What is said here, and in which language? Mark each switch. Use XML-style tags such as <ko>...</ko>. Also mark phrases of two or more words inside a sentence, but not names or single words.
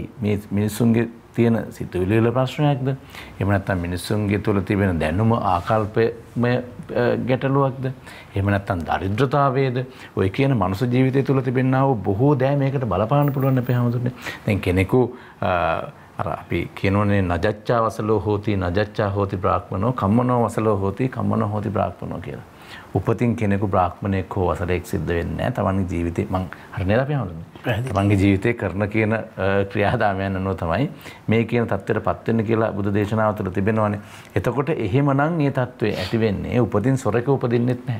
<si>මේ මිනිසුන්ගේ තියෙන සිතුවිලි වල ප්‍රශ්නයක්ද? එහෙම නැත්නම් මිනිසුන්ගේ තුල තිබෙන දැනුම ආකල්පමය ගැටලුවක්ද? එහෙම නැත්නම් දරිද්‍රතාවයේද? ඔය කියන මනුස්ස ජීවිතය තුල තිබෙනා වූ බොහෝ දෑ මේකට බලපාන්න පුළුවන් අපේ හැමෝටම. දැන් කෙනෙකු අර අපි කියනෝනේ</si> <pi>නජච්ඡා වසලෝ හෝති නජච්ඡා හෝති බ්‍රාහ්මනෝ කම්මනෝ වසලෝ හෝති කම්මනෝ හෝති බ්‍රාහ්මනෝ කියලා.</pi> <si>උපතින් කෙනෙකු බ්‍රාහ්මණයෙක් හෝ වසලෙක් සිද්ධ වෙන්නේ නැහැ. තමන්ගේ ජීවිතේ මං හරියට අපි හඳුනන්නේ. තමන්ගේ ජීවිතේ කරන කියන ක්‍රියාදාමයන් අනුව තමයි මේ කියන தත්ත්වයටපත් වෙන්න කියලා බුදු දේශනාව තුළ තිබෙනවානේ. එතකොට එහෙමනම් මේ தත්ත්වය ඇති වෙන්නේ උපතින් සොරක උපදින්නෙත් නැහැ.</si>